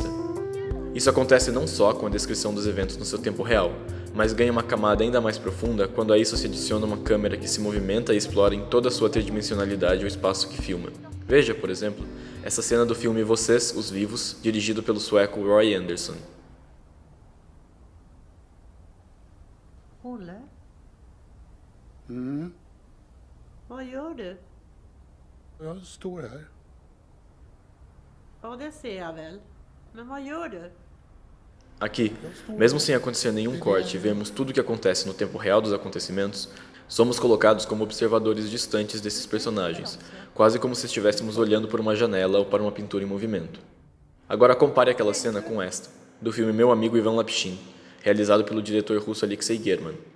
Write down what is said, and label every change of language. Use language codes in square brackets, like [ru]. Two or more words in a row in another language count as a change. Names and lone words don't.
[pt] Isso acontece não só com a descrição dos eventos no seu tempo real, mas ganha uma camada ainda mais profunda quando a isso se adiciona uma câmera que se movimenta e explora em toda a sua tridimensionalidade o espaço que filma. Veja, por exemplo, essa cena do filme Vocês, os Vivos, dirigido pelo sueco Roy Andersson. [sv] Olle, Mm. vad gör du? Jag står här. Ja, det ser jag väl. Men vad gör du? [pt] Aqui, mesmo sem acontecer nenhum corte e vermos tudo o que acontece no tempo real dos acontecimentos, somos colocados como observadores distantes desses personagens, quase como se estivéssemos olhando por uma janela ou para uma pintura em movimento. Agora compare aquela cena com esta, do filme Meu Amigo Ivan Lapshin, realizado pelo diretor russo Alexei German.